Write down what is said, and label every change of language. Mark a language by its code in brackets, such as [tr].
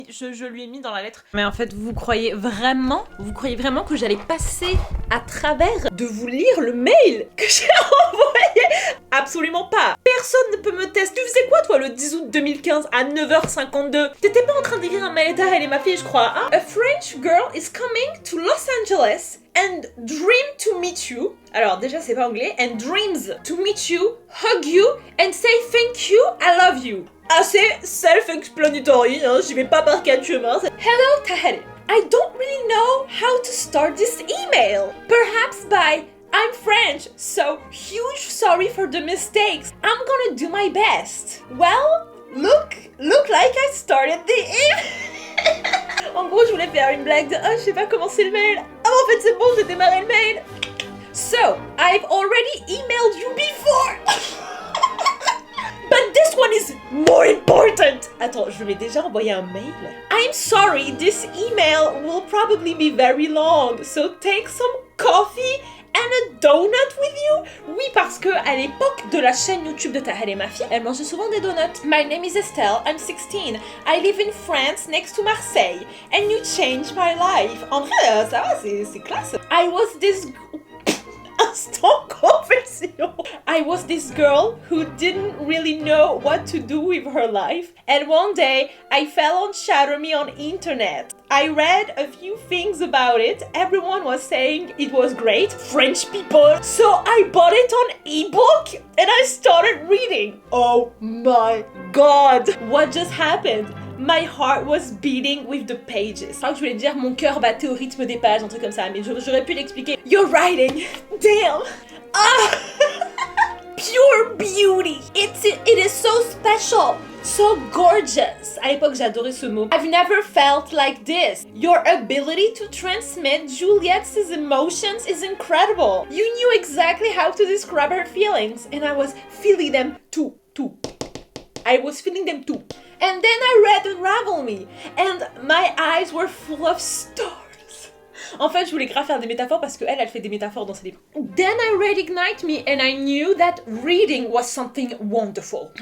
[fr] Je lui ai mis dans la lettre. Mais en fait, vous croyez vraiment que j'allais passer à travers de vous lire le mail que j'ai envoyé? Absolument pas. Personne ne peut me tester. Tu faisais quoi toi le 10 août 2015 à 9h52? T'étais pas en train d'écrire un mail à elle et ma fille, je crois, hein? [en] A French girl is coming to Los Angeles and dream to meet you. [fr] Alors déjà c'est pas anglais. [en] And dreams to meet you, hug you and say thank you, I love you. [fr] Assez self-explanatory, hein, j'y vais pas par 4 chemins. [en] Hello Taheri, I don't really know how to start this email. Perhaps by I'm French, so huge sorry for the mistakes. I'm gonna do my best. Well, look like I started the email. [fr] En gros, je voulais faire une blague de « Oh, je sais pas commencer le mail. Ah, en fait, c'est bon, j'ai démarré le mail. » [en] So, I've already emailed you before. But this one is more important. [fr] Attends, je lui ai déjà envoyé un mail. [en] I'm sorry, this email will probably be very long. So take some coffee and a donut with you? [fr] Oui, parce que à l'époque de la chaîne YouTube de Tahel et ma fille, elle mangeait souvent des donuts. [en] My name is Estelle, I'm 16. I live in France next to Marseille. And you changed my life. [fr] En vrai, ça va, c'est classe. [en] I was this... Instant confession. I was this girl who didn't really know what to do with her life, and one day I fell on Shatter Me on internet. I read a few things about it. Everyone was saying it was great, French people. So I bought it on ebook and I started reading. Oh my god, what just happened? My heart was beating with the pages. [fr] Je crois que je voulais dire mon cœur battait au rythme des pages, un truc comme ça, mais j'aurais pu l'expliquer. [en] Your writing, damn! Ah! Pure beauty! It is so special, so gorgeous. [fr] À l'époque, j'adorais ce mot. [en] I've never felt like this. Your ability to transmit Juliette's emotions is incredible. You knew exactly how to describe her feelings, and I was feeling them too. I was feeling them too. And then I read Unravel Me, and my eyes were full of stars. [fr] En fait, je voulais grave faire des métaphores parce qu'elle fait des métaphores dans ses livres. [en] Then I read Ignite Me, and I knew that reading was something wonderful.